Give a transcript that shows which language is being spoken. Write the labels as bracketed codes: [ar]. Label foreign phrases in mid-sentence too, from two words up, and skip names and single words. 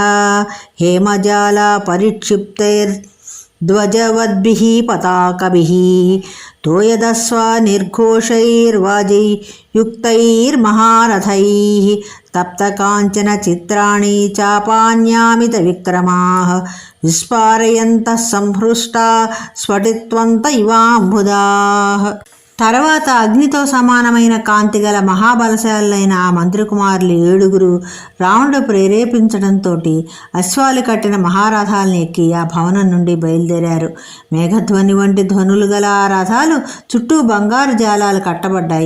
[sa] हेमजाला परिक्षिप्तैर्ध्वजवद्भिः पताकभिः तोयदस्वा निर्घोषैर्वाजैयुक्तैर्महारथैः तप्तकाञ्चन चित्राणि चापान्यामितविक्रमाः विस्फारयन्तः संहृष्टा స్ఫటిత్వంత ఇవాంబుదాః. [te] తర్వాత అగ్నితో సమానమైన కాంతి గల మహాబలశాలైన ఆ మంత్రికుమారులు 7గురు రావణుడు ప్రేరేపించడంతో అశ్వాలు కట్టిన మహారథాలను ఎక్కి ఆ భవనం నుండి బయలుదేరారు. మేఘధ్వని వంటి ధ్వనులు గల ఆ రథాలు చుట్టూ బంగారు జాలాలు కట్టబడ్డాయి.